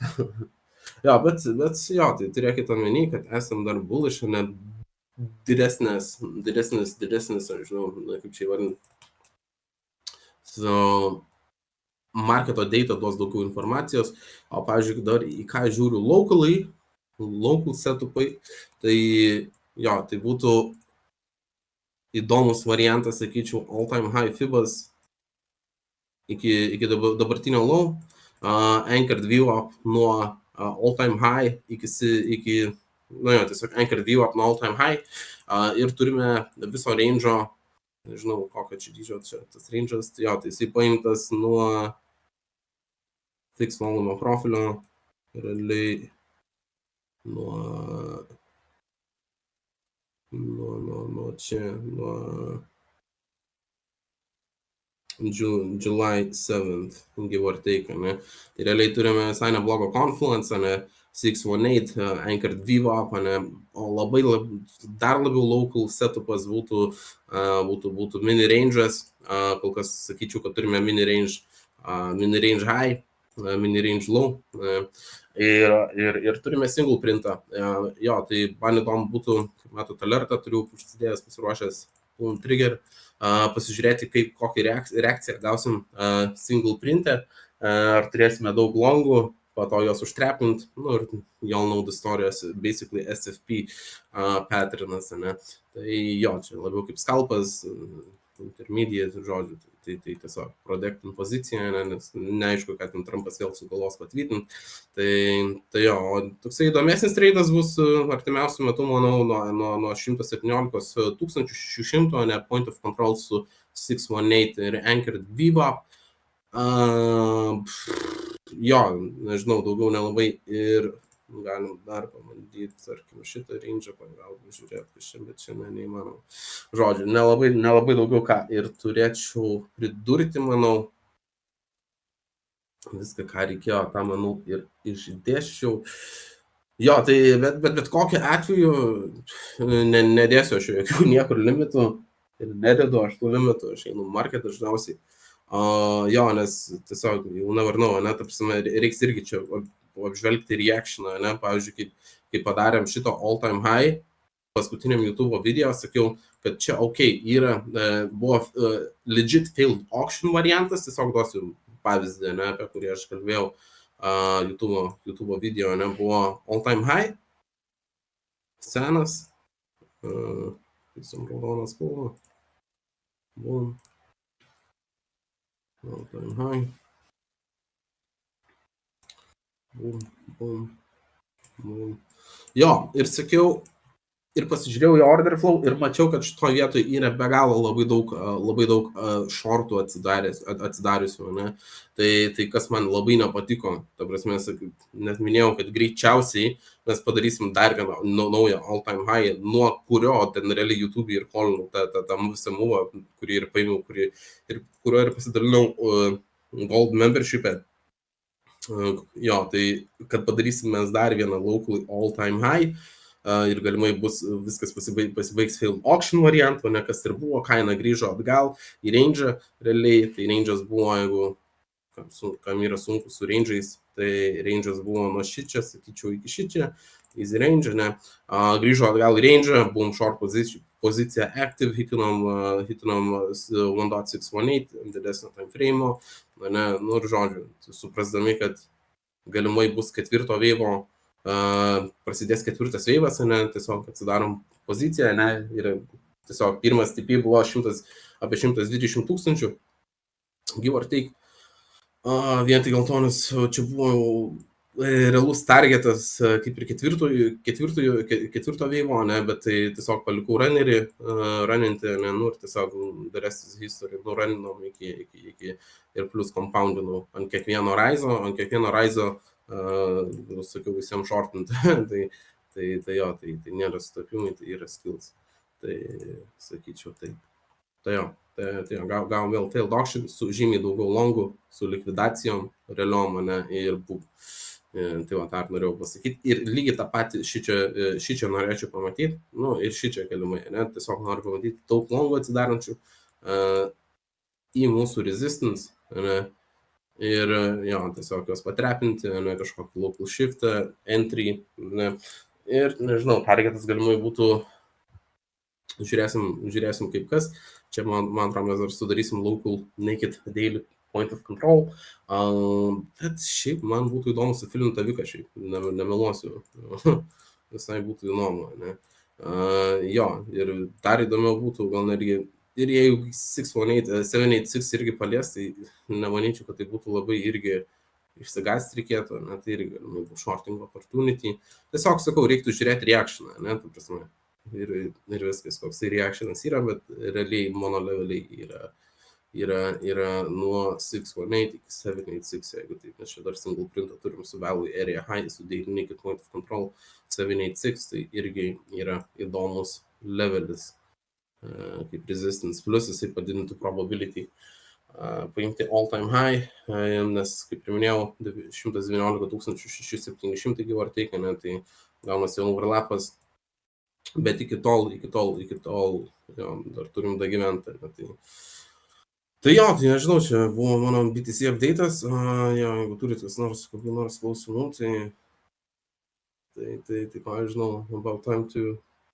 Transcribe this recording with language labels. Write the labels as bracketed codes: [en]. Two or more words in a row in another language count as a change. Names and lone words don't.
[lt] Jo, bet jo, tai turėkite omeny, kad esam dar bullish, ne didesnis, nežinau, kaip čia įvardinti. So, marketo data duos daugiau informacijos, o pavyzdžiui, dar į ką žiūriu local setupai, tai jo, tai būtų įdomus variantas, sakyčiau, [en] all time high [lt] fibas iki dabartinio [en] low, anchored view up nuo all time high [lt] iki nu jo, tiesiog [en] anchored view up nuo all time high, [lt] ir turime viso range'o, nežinau, kokio čia dydžio čia tas range'as, tai jo, tai jisai paimtas nuo fix volume profilio, realiai nuo čia, nuo July 7th, [en] give or take, [lt] ne. Tai realiai turime visai neblogą confluence, ne, 618, [en] anchored VWAP, [lt] ne, o dar labiau local setupas būtų mini range'as, kol kas sakyčiau, kad turime [en] mini range high, mini range low, [lt] ir turime single printą. Jo, tai man įdomu būtų, kaip matot, alertą turiu užsidėjęs, pasiruošęs Plum Trigger, pasižiūrėti, kokią reakciją gausim single printę, ar turėsime daug longų, po to jos užtrepint, nu ir [en] y'all know the stories, [lt] basically SFP patternas, ne. Tai jo, čia labiau kaip skalpas, intermediate, žodžiu, tai tiesiog protectin poziciją, nes neaišku, ką ten Trumpas vėl sugalvos patvirtinti. Tai jo, toksai įdomesnis treidas bus artimiausiu metu, manau, nuo 117,600, ne, [en] point of control su 618 ir anchored VWAP. [lt] Jo, nežinau, daugiau nelabai ir galim dar pabandyti, tarkim, šitą range'ą pagauti, žiūrėti, bet čia neįmanoma. Žodžiu, nelabai daugiau ką ir turėčiau pridurti, manau, viską, ką reikėjo, tą, manau, ir išdėsčiau. Jo, tai bet kokiu atveju nedėsiu aš jokių niekur limitų ir nededu aš tų limitų, aš einu market dažniausiai. Jo, nes tiesiog jau [en] never know, [lt] ane, ta prasme, reiks irgi čia apžvelgti reactioną, ane, pavyzdžiui, kai padarėm šito [en] all time high, [lt] paskutiniam YouTube video sakiau, kad čia yra, buvo legit [en] failed auction [lt] variantas, tiesiog duosiu pavyzdį, ne, apie kurį aš kalbėjau YouTube video, ne, buvo [en] all time high, [lt] senas, raudonas spalva, [en] boom, all time high, boom. [lt] Jo, ir sakiau, ir pasižiūrėjau į [en] order flow [lt] ir mačiau, kad šitoje vietoje yra be galo labai daug shortų atsidariusių, ne? Tai kas man labai nepatiko, ta prasme, net minėjau, kad greičiausiai mes padarysim dar vieną naują [en] all time high, [lt] nuo kurio ten realiai YouTube ir kolinau tą visą mūvą, kurį ir paėmiau, kurio ir pasidalinau Gold membership'e. Jo, tai kad padarysim mes dar vieną [en] local all time high, [lt] ir galimai bus viskas pasibaigs [en] failed auction [lt] variantu, ne kas ir buvo, kaina grįžo atgal į range, realiai, tai range'as buvo, jeigu kam yra sunku su range'ais, tai range'as buvo nuo šičia, sakyčiau, iki šičia, [en] easy range, [lt] ne, grįžo atgal į range, buvom short pozicija active, hitinom 1.618, didesnio time frame'o, ne, nu ir žodžiu, suprasdami, kad galimai bus ketvirto veivo, prasidės ketvirtas veivas, ne, tiesiog atsidarom poziciją, ne, ir tiesiog pirmas TP buvo apie 120 000, [en] give or take, [lt] vien tik dėl to, nes čia buvo realus targetas kaip ir ketvirto veivo, ne, bet tai tiesiog palikau runnerį, runinti, ne, nu ir tiesiog [en] the rest is history, [lt] nu runinom iki ir plus compoundinau ant kiekvieno raizo, sakiau visiems shortinti, tai jo, tai nėra sutapimai, tai yra skills, tai sakyčiau taip. Tai jo, gavom vėl failed auction su žymiai daugiau longų, su likvidacijom, realiom, ne, ir tai va, tą norėjau pasakyti. Ir lygiai tą patį šičia norėčiau pamatyti, nu, ir šičia galimai, ne, tiesiog noriu pamatyti daug longų atsidarančių į mūsų resistance, ne, ir jo, tiesiog juos patrepinti, ne, kažkokį [en] local shift, [lt] entry, ne, ir nežinau, targetas galimai būtų, žiūrėsim kaip kas. Čia, man atrodo, mes dar sudarysim [en] local naked daily point of control, [lt] bet šiaip man būtų įdomu sufilinti tą viką, šiaip, nemeluosiu, visai būtų įdomu, ne. Jo, ir dar įdomiau būtų, gal netgi, ir jeigu 786 irgi palies, tai nemanyčiau, kad tai būtų labai irgi išsigąsti reikėtų, ne, tai irgi galimai būtų [en] shorting opportunity. [lt] Tiesiog, sakau, reiktų žiūrėti reactioną, ne, ta prasme. Ir viskas, koks tai reactionas yra, bet realiai monoleveliai yra nuo 618 iki 786, jeigu taip, nes čia dar single printą turim su [en] value area high, [lt] su [en] daily naked point of control [lt] 786, tai irgi yra įdomus levelis kaip resistance, plus jisai padidintų probability paimti [en] all time high, [lt] nes, kaip ir minėjau, 119 600 [en] give or take, [lt] ne, tai gaunasi overlapas. Bet iki tol, jo, dar turim dagyventi. Tai jo, tai nežinau, čia buvo mano BTC update'as, jo, jeigu turit kas nors, kokių nors klausimų, tai ką aš žinau, [en] about time to